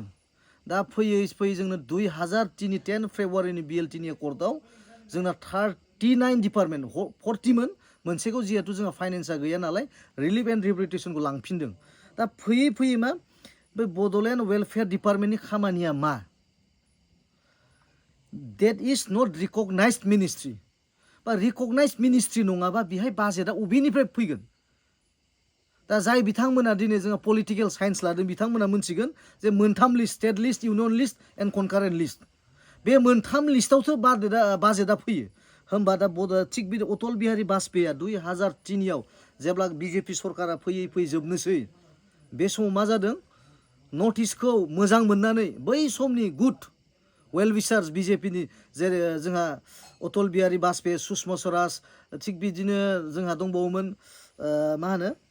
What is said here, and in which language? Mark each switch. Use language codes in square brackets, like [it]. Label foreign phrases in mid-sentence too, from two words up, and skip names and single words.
[brx] दा फैयै जोंनो 2003 फेब्रुवारिनि बिएलटिनि एकर्डआव जोंना 39 डिपार्टमेन्ट 40मोन मोनसेखौ जिहेतु जोंहा फाइनेन्सआ गैया नालाय [en] relief and rehabilitation [brx] लांफिनदों। दा फैयै मा बे बड'लेण्ड वेलफेयार डिपार्टमेन्टनि खामानिया मा [en] that is not recognized ministry [brx] बा [en] recognized ministry [brx] नङाबा बेहाय बाजेटआ अबेनिफ्राय फैगोन। दा जाय बिथांमोना दिनै जोंहा [en] political science [brx] लादों बिथांमोना मोनथिगोन जे मोनथाम [en] list state list union list and concurrent list [brx] बे मोनथाम लिस्टआवसो बाजेटआ फैयो। होमबा दा थिग बिदि अटल बिहारी बाजपेयीआ 2003आव जेब्ला बिजेपि सरकारा फैयै जोबनोसै बे समाव मा जादों [en] north east [brx] मोजां मोननानै बै समनि [en] good well wishers [brx] बिजेपिनि जेरै जोंहा अटल बिहारी बाजपेयी सुषमा स्वराज थिग बिदिनो जोंहा दंबावोमोन मा होनो